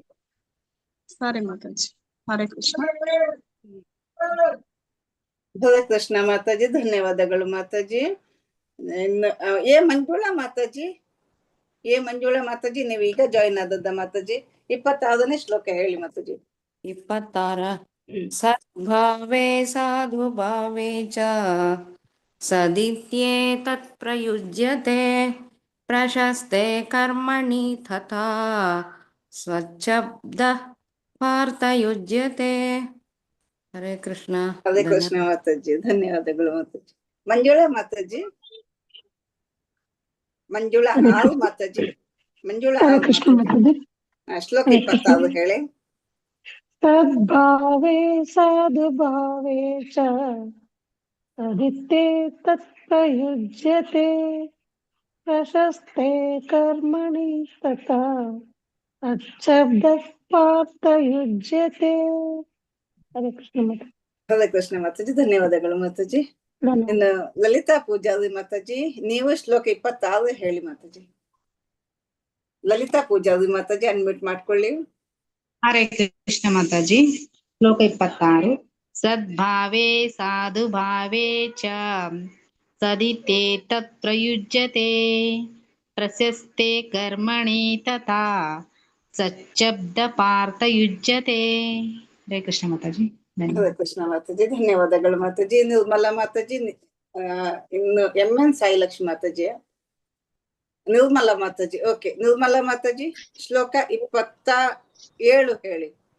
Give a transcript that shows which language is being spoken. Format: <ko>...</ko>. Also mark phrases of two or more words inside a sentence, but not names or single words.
<kn>ಸರಿ ಮಾತಾಜಿ. ಹರೇ ಕೃಷ್ಣ. ಹರೇ ಕೃಷ್ಣ ಮಾತಾಜಿ. ಧನ್ಯವಾದಗಳು ಮಾತಾಜಿ. ಮಂಜುಳಾ ಮಾತಾಜಿ. ಮಂಜುಳಾ ಮಾತಾಜಿ, ನೀವು ಈಗ ಜಾಯಿನ್ ಆದದ್ದ ಮಾತಾಜಿ. 26ನೇ ಶ್ಲೋಕ ಹೇಳಿ ಮಾತಾಜಿ. 26.</kn> <sa>ಸದ್ಭಾವೇ ಸಾಧು ಭಾವೇ ಚ ಸದಿತ್ಯೇತತ್ ಪ್ರಯುಜ್ಯತೆ ಪ್ರಶಸ್ತೆ ಕರ್ಮಣಿ ತಥಾ ಸ್ವಚ್ಛಬ್ದಃ ಪಾರ್ಥಯುಜ್ಯತೆ.</sa> <kn>ಹರೇ ಕೃಷ್ಣ. ಹರೇ ಕೃಷ್ಣ ಮಾತಾಜಿ. ಧನ್ಯವಾದಗಳು ಮಾತಾಜಿ. ಮಂಜುಳಾ ಮಾತಾಜಿ. ಮಂಜುಳಾ ಆಲ್ ಮಾತಾಜಿ. ಮಂಜುಳಾ ಆಲ್ ಮಾತಾಜಿ. ಶ್ಲೋಕ 26 ಹೇಳಿ.</kn> <sa>ಸದ್ಭಾವೇ ಸಾಧು ಭಾವೇ ಚ ಸದಿತ್ಯೇತತ್ ಪ್ರಯುಜ್ಯತೆ ಪ್ರಶಸ್ತೆ ಕರ್ಮಣಿ ತಥಾ ಸಚ್ಛಬ್ದಃ ಪಾರ್ಥಯುಜ್ಯತೆ.</sa> <kn>ಹರೇ ಕೃಷ್ಣ ಮಾತಾಜಿ. ಹರೇ ಕೃಷ್ಣ ಮಾತಾಜಿ. ಧನ್ಯವಾದಗಳು ಮಾತಾಜಿ. ಇನ್ನು ಲಲಿತಾ ಪೂಜಾರಿ ಮಾತಾಜಿ, ನೀವು ಶ್ಲೋಕ 26 ಹೇಳಿ ಮಾತಾಜಿ. ಲಲಿತಾ ಪೂಜಾರಿ ಮಾತಾಜಿ, ಅನ್ಮ್ಯೂಟ್ ಮಾಡ್ಕೊಳ್ಳಿ. ಹರೇ ಕೃಷ್ಣ ಮಾತಾಜಿ. ಶ್ಲೋಕ 26.</kn> <sa>ಸದ್ಭಾವೇ ಸಾಧು ಭಾವೇ ಚ ಸದಿತ್ಯೇತತ್ ಪ್ರಯುಜ್ಯತೆ ಪ್ರಶಸ್ತೆ ಕರ್ಮಣಿ ತಥಾ ಸಚ್ಛಬ್ದ ಪಾರ್ಥಯುಜ್ಯತೆ.</sa> <kn>ಹರೇ ಕೃಷ್ಣ ಮಾತಾಜಿ. ಹರೇ ಕೃಷ್ಣ ಮಾತಾಜಿ. ಧನ್ಯವಾದಗಳು ಮಾತಾಜಿ. ನಿರ್ಮಲಾ ಮಾತಾಜಿ. ಇನ್ನು MN ಸಾಯಿಲಕ್ಷ್ಮಿ ಮಾತಾಜಿ. ನಿರ್ಮಲಾ ಮಾತಾಜಿ. ಓಕೆ, ನಿರ್ಮಲಾ ಮಾತಾಜಿ ಶ್ಲೋಕ 27 ಹೇಳಿ.</kn>